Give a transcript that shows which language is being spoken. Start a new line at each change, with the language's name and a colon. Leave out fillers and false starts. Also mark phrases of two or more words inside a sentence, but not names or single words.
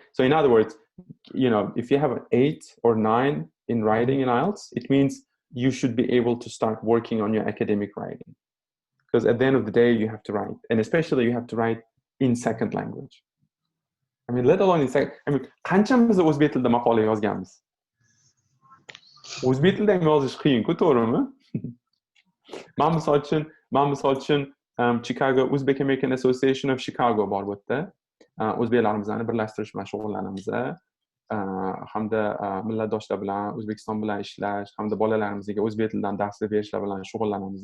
English: So in other words, if you have an 8 or 9 in writing in IELTS, it means you should be able to start working on your academic writing. Because at the end of the day, you have to write. And especially you have to write in second language. I mean, let alone in second. I mean,
Uzbek: qanchamiz o'zbek tilida maqola yozganmiz? O'zbek tilida ham yozish qiyin-ku, to'g'rimi? Men misol uchun Chicago Uzbek American Association of Chicago bor bu yerda. O'zbeklarimizni birlashtirish bilan shug'ullanamiz. Hamda millatdoshlar bilan, O'zbekiston bilan ishlash, hamda bolalarimizga o'zbek tilidan darslar berishlar bilan shug'ullanamiz.